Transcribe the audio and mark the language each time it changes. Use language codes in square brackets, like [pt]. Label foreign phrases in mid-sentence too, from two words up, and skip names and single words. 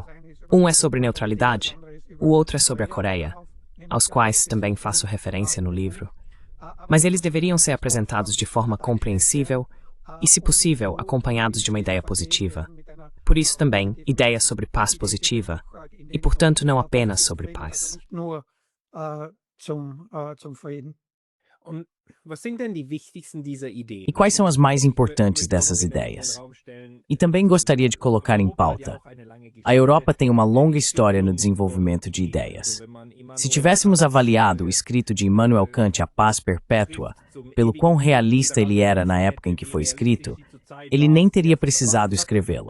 [pt] Um é sobre neutralidade, o outro é sobre a Coreia, aos quais também faço referência no livro. Mas eles deveriam ser apresentados de forma compreensível e, se possível, acompanhados de uma ideia positiva. Por isso também, ideias sobre paz positiva, e portanto não apenas sobre paz. [de] Nur zum Frieden. Und was sind denn die wichtigsten dieser Ideen? [pt] E quais são as mais importantes dessas ideias? E também gostaria de colocar em pauta: a Europa tem uma longa história no desenvolvimento de ideias. Se tivéssemos avaliado o escrito de Immanuel Kant, A Paz Perpétua, pelo quão realista ele era na época em que foi escrito, ele nem teria precisado escrevê-lo.